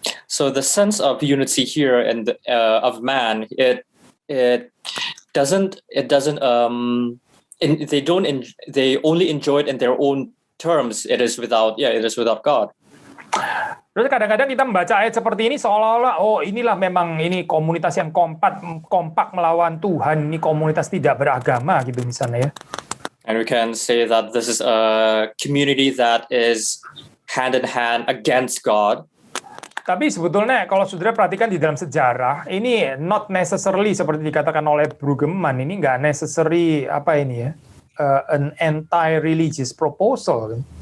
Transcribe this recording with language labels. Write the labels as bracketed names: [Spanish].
[English] So the sense of unity here and of man, they only enjoy it in their own terms. It is without God. [Indonesian] Terus kadang-kadang kita membaca ayat seperti ini seolah-olah inilah memang ini komunitas yang kompak melawan Tuhan, ini komunitas tidak beragama gitu misalnya ya. [English] And we can say that this is a community that is hand in hand against God. [Indonesian] Tapi sebetulnya kalau saudara perhatikan di dalam sejarah, ini [English] not necessarily [Indonesian] seperti dikatakan oleh Brueggemann, ini nggak [English] necessary an anti-religious proposal.